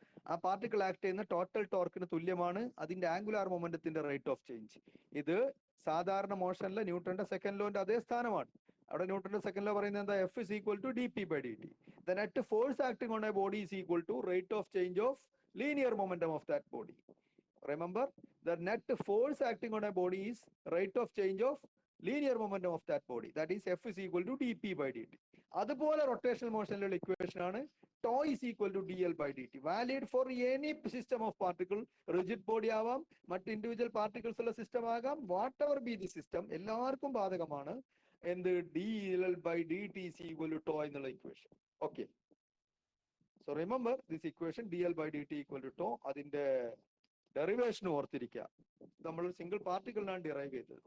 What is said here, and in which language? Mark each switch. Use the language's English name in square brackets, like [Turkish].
[Malayalam] ആ particle act ചെയ്യുന്ന total ടോർക്കിന് തുല്യമാണ് അതിന്റെ ആംഗുലാർ മൊമെന്റത്തിന്റെ റേറ്റ് ഓഫ് ചേഞ്ച്. ഇത് സാധാരണ മോഷനിലെ ന്യൂട്ടന്റെ സെക്കൻഡ് ലോന്റെ അതേ സ്ഥാനമാണ്. അവിടെ ന്യൂട്ടന്റെ സെക്കൻഡ് ലോ പറയുന്നത് എന്താ, [English] F is equal to d p by d t. The net force acting on a body is equal to rate of change of linear momentum of that body. Remember, the net force acting on a body is rate of change of linear momentum of that body. That is F is equal to dp by dt. [Malayalam] അതുപോലെ rotational മോഷനിലുള്ള equation ആണ് to [English] is equal to dl by dt. Valid for any system of particle. [Malayalam] Rigid body ആവാം, മറ്റ് individual particles ഉള്ള system ആകാം. [English] whatever be the system, [Malayalam] എല്ലാവർക്കും ബാധകമാണ് എന്ത്, [English] dl by dt is equal to tau എന്നുള്ള equation. Okay, so remember this equation dl by dt equal to tau. [Malayalam] അതിന്റെ derivation ഓർത്തിരിക്കുക. നമ്മൾ സിംഗിൾ പാർട്ടിക്കിളിനാണ് ഡിറൈവ് ചെയ്തത്.